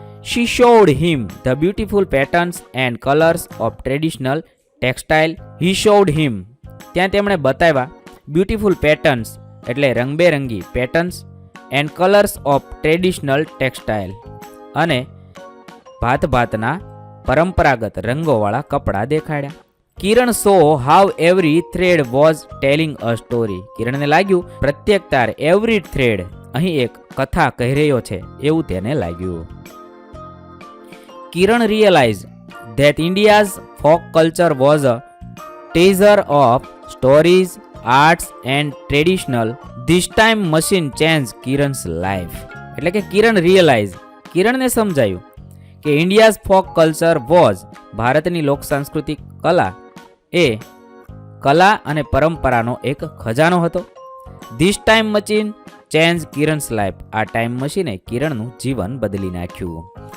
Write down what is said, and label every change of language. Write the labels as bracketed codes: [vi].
[en] She showed him the beautiful patterns and colors of traditional textile. He showed him. [gu] ત્યાં તેમણે બતાવ્યા [en] beautiful patterns [gu] એટલે રંગબેરંગી [en] patterns and colours of traditional textile [gu] અને ભાતના પરંપરાગત રંગોવાળા કપડાં દેખાડ્યા. [en] Kiran so how every thread was telling a story. [gu] કિરણને લાગ્યું પ્રત્યેક તાર [en] every thread [gu] અહીં એક કથા કહી રહ્યો છે એવું તેને લાગ્યું. [en] Kiran realized that India's folk culture was a treasure of stories, arts and traditional. This time machine changed Kiran's life. [gu] એટલે કે [en] Kiran realize, [gu] કિરણને સમજાયું કે [en] India's folk culture was, [gu] ભારતની લોક સાંસ્કૃતિક કલા એ કલા અને પરંપરાનો એક ખજાનો હતો. [en] This time machine change Kiran's life. [gu] આ ટાઈમ મશીને કિરણનું જીવન બદલી નાખ્યું.